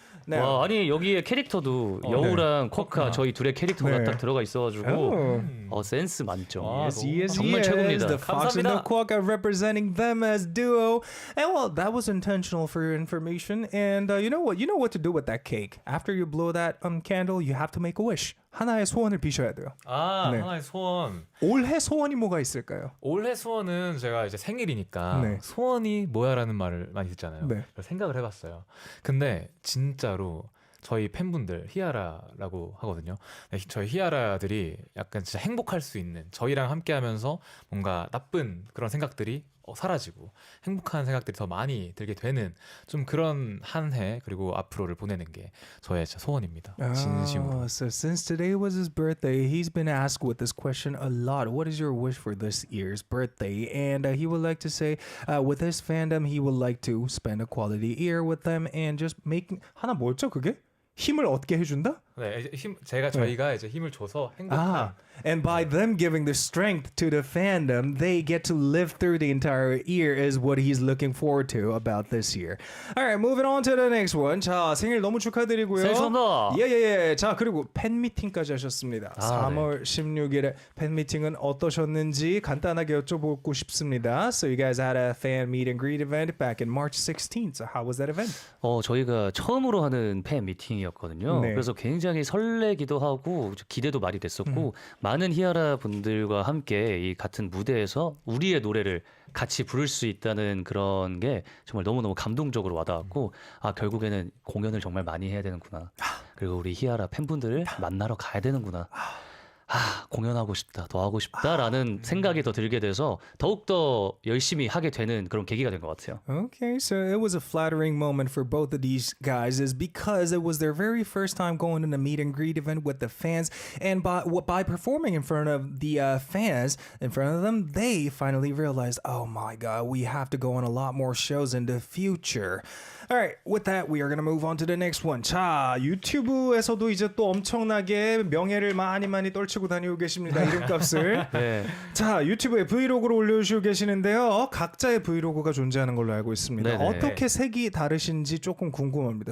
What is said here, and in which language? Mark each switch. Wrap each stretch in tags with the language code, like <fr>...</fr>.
<ko>와, 아니 여기에 캐릭터도 여우랑 쿼카 저희 둘의 캐릭터가 네. 딱 들어가 있어가지고 센스 만점. 정말 최고입니다.</ko> <en>The Fox and the</en> <ko>감사합니다.</ko> <en>Quokka representing them as duo. And well, that was intentional for your information. And you know what? You know what to do with that cake. After you blow that candle, you have to make a wish.</en> <ko>하나의 소원을 비셔야 돼요. 아, 네. 하나의 소원. 올해 소원이 뭐가 있을까요? 올해 소원은 제가 이제 생일이니까 네. 소원이 뭐야라는 말을 많이 듣잖아요. 네. 그래서 생각을 해봤어요. 근데 진짜로 저희 팬분들 히아라라고 하거든요. 네, 저희 히아라들이 약간 진짜 행복할 수 있는, 저희랑 함께하면서 뭔가 나쁜 그런 생각들이 사라지고 행복한 생각들이 더 많이 들게 되는 좀 그런 한 해 그리고 앞으로를 보내는 게 저의 진짜 소원입니다. 진심으로.</ko> <en>So since today was his birthday, he's been asked with this question a lot. What is your wish for this year's birthday? And he would like to say, with his fandom, he would like to spend a quality year with them and just make</en> <ko>하나 뭐였죠 그게? 힘을 얻게 해준다? 네, 이제 저희가 이제 힘을 줘서 행복한.</ko> <en>And by them giving the strength to the fandom, they get to live through the entire year is what he's looking forward to about this year. Alright, moving on to the next one.</en> <ko>자, 생일 너무 축하드리고요. 생일 축하합니다. 예. 자, 그리고 팬미팅까지 하셨습니다. 3월 16일에 팬미팅은 어떠셨는지 간단하게 여쭤보고 싶습니다.</ko> <en>So you guys had a fan meet and greet event back in March 16th. So how was that event?</en> <ko>저희가 처음으로 하는 팬 미팅이었거든요. 네. 그래서 굉장히 설레기도 하고 기대도 많이 됐었고 많은 히아라 분들과 함께 이 같은 무대에서 우리의 노래를 같이 부를 수 있다는 그런 게 정말 너무너무 감동적으로 와닿았고 결국에는 공연을 정말 많이 해야 되는구나. 그리고 우리 히아라 팬분들을 만나러 가야 되는구나. 공연하고 싶다, 더 하고 싶다라는 생각이 더 들게 돼서 더욱더 열심히 하게 되는 그런 계기가 된 것 같아요.</ko> <en>Okay, so it was a flattering moment for both of these guys is because it was their very first time going in a meet and greet event with the fans, and by performing in front of the fans in front of them, they finally realized, oh my god, we have to go on a lot more shows in the future. All right, with that, we are going to move on to the next one.</en> <ko>자, 유튜브에서도 이제 또 엄청나게 명예를 많이 떨치고 다니고 계십니다. 이름값을. 네. 자, 유튜브에 브이로그를 올려주시고 계시는데요. 각자의 브이로그가 존재하는 걸로 알고 있습니다. 네네. 어떻게 색이 다르신지 조금 궁금합니다.</ko>